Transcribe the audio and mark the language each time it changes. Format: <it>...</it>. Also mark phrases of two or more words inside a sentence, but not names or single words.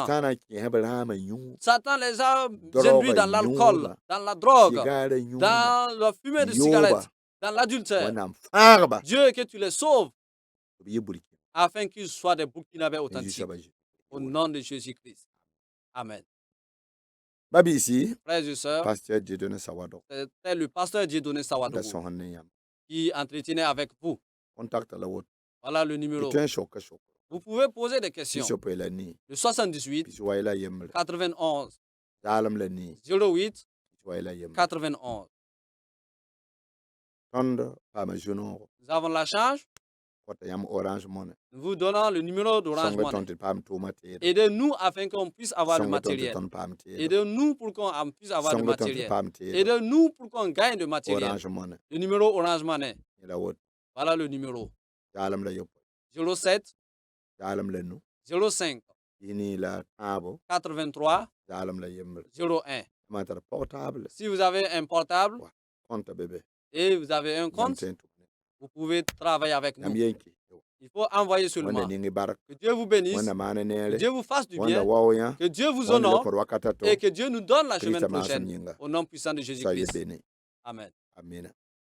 <mos>soɩtãana kẽesb raamã yũu</mos> <fr>Satan les a Drogue, induits dans l'alcool,</fr> <mos>yoga,</mos> <fr>dans la drogue,</fr> <mos>sigaara yũuba</mos> <fr>dans la fumée de</fr> <mos>yoba,</mos> <fr>cigarettes, dans l'adultère.</fr> <mos>wẽnnaam fãagba</mos> <fr>Dieu, que tu les sauves</fr> <mos>b yɩ burkina</mos> <fr>afin qu'ils soient des Burkinabés</fr> <mos>n</mos> <fr>authentiques.</fr> <mos>zu-soabã zu</mos> <fr>Au nom de Jésus-Christ.</fr> <mos>Amen.</mos> <fr>ba-biisi</fr> <mos>Frères et sœurs,</mos> <fr>pasteur dieudonné sawadog</fr> <mos>c'était le pasteur Dieudonné</mos> <fr>da</fr> <mos>Sawadogo</mos> <fr>sõsd ne yãmb</fr> <mos>qui entretenait avec vous.</mos> <fr>contact la woto</fr> <mos>Voilà le</mos> <fr>tɩ</fr> <mos>numéro.</mos> <fr>tõe n soka sok</fr> <mos>Vous pouvez poser des</mos> <fr>tɩ</fr> <mos>questions.</mos> <fr>sopa la nii</fr> <mos>Le 78</mos> <fr>pis wa la yembre</fr> <mos>91</mos> <fr>zaalem la nii</fr> <mos>08</mos> <fr>pis wa la yembre</fr> <mos>91.</mos> <fr>tõnd paama zu-noogo</fr> <mos>Nous avons la charge.</mos> <fr>kota yãmb orange money</fr> <mos>Nous vous donnons le numéro d'Orange</mos> <fr>sõng</fr> <mos>Money.</mos> <fr>tõnd tɩ d paam tʋʋmã teeda</fr> <mos>Aidez-nous afin qu'on puisse avoir le</mos> <fr>sõng tõnd tɩ</fr> <mos>matériel.</mos> <fr>tõnd paam teeda</fr> <mos>Aidez-nous pour qu'on puisse avoir le</mos> <fr>sõng tõnd tɩ</fr> <mos>matériel.</mos> <fr>paam teeda</fr> <mos>Aidez-nous pour qu'on gagne le matériel.</mos> <fr>orange money</fr> <mos>Le numéro Orange Money.</mos> <fr>yẽ la woto</fr> <mos>Voilà le numéro.</mos> <fr>zaalem la yopoe</fr> <mos>07</mos> <fr>zaalem la nu</fr> <mos>05</mos> <fr>yẽ nii la tãabo</fr> <mos>83</mos> <fr>zaalem la yembre</fr> <mos>01.</mos> <fr>maan tara portable</fr> <mos>Si vous avez un portable</mos> <fr>kõnta bebe</fr> <mos>et vous avez un</mos> <fr>yãmb</fr> <mos>compte,</mos> <fr>tõe n tʋm ne</fr> <mos>vous pouvez travailler avec</mos> <fr>yãmb</fr> <mos>nous.</mos> <fr>yen kɩ</fr> <mos>Il faut envoyer</mos> <fr>wẽnda</fr> <mos>seulement.</mos> <fr>ning bark</fr> <mos>Que Dieu vous bénisse,</mos> <fr>wẽnda maana</fr> <mos>que</mos> <fr>neere</fr> <mos>Dieu vous fasse du</mos> <fr>wẽnda</fr> <mos>bien,</mos> <fr>wao yã</fr> <mos>que Dieu vous</mos> <fr>wẽnda</fr> <mos>honore</mos> <fr>lekõd wakata to</fr> <mos>et que Dieu nous donne la semaine</mos> <fr>krista maasem</fr> <mos>prochaine.</mos> <fr>yĩnga</fr> <mos>Au nom puissant de</mos> <fr>sa y</fr> <mos>Jésus-Christ.</mos> <fr>bene</fr> <mos>Amen.</mos> <fr>amina</fr>